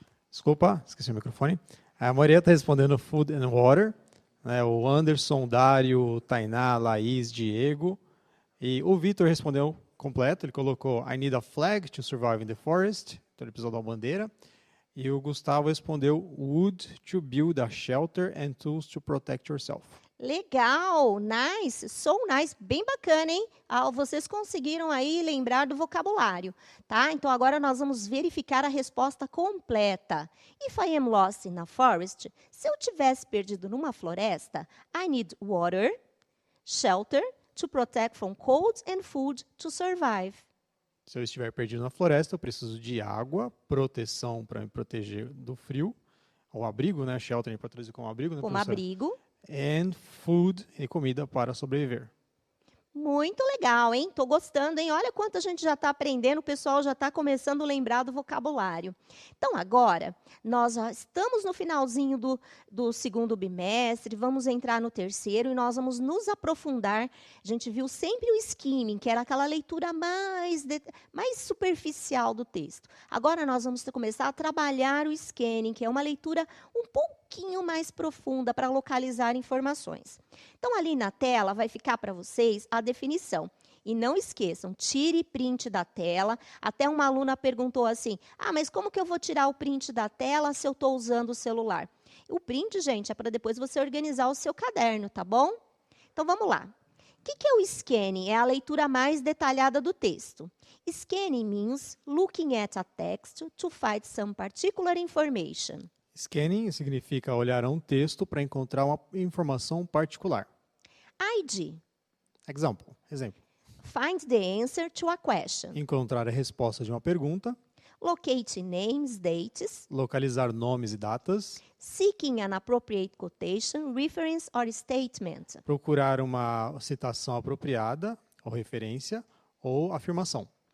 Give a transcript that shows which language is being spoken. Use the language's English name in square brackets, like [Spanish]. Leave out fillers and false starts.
[Portuguese] Desculpa, esqueci o microfone. A Maria está respondendo [English] food and water. [Portuguese] Né, o Anderson, Dário, Tainá, Laís, Diego. E o Vitor respondeu completo. Ele colocou [English] I need a flag to survive in the forest. [Portuguese] Então ele precisou da bandeira. E o Gustavo respondeu [English] wood to build a shelter and tools to protect yourself. [Portuguese] Legal, [English] nice, so nice, [Portuguese] bem bacana, hein? Vocês conseguiram aí lembrar do vocabulário, tá? Então, agora nós vamos verificar a resposta completa. [English] If I am lost in a forest, [Portuguese] se eu tivesse perdido numa floresta, [English] I need water, shelter, to protect from cold and food to survive. [Portuguese] Se eu estiver perdido na floresta, eu preciso de água, proteção para me proteger do frio, ou abrigo, né? Shelter para traduzir como abrigo, né? Como abrigo. [English] And food, [Portuguese] e comida para sobreviver. Muito legal, hein? Tô gostando, hein? Olha quanto a gente já está aprendendo, o pessoal já está começando a lembrar do vocabulário. Então, agora, nós já estamos no finalzinho do segundo bimestre, vamos entrar no terceiro e nós vamos nos aprofundar. A gente viu sempre o skimming, que era aquela leitura mais superficial do texto. Agora nós vamos começar a trabalhar o scanning, que é uma leitura um pouquinho mais profunda para localizar informações. Então, ali na tela vai ficar para vocês a definição. E não esqueçam, tire print da tela. Até uma aluna perguntou assim, mas como que eu vou tirar o print da tela se eu estou usando o celular? O print, gente, é para depois você organizar o seu caderno, tá bom? Então, vamos lá. O que é o scanning? É a leitura mais detalhada do texto. [English] Scanning means looking at a text to find some particular information. [Portuguese] Scanning significa olhar a um texto para encontrar uma informação particular. ID. Exemplo. [English] Find the answer to a question. [Portuguese] Encontrar a resposta de uma pergunta. [English] Locate names, dates. [Portuguese] Localizar nomes e datas. [English] Seeking an appropriate quotation, reference or statement. [Portuguese] Procurar uma citação apropriada, ou referência, ou afirmação.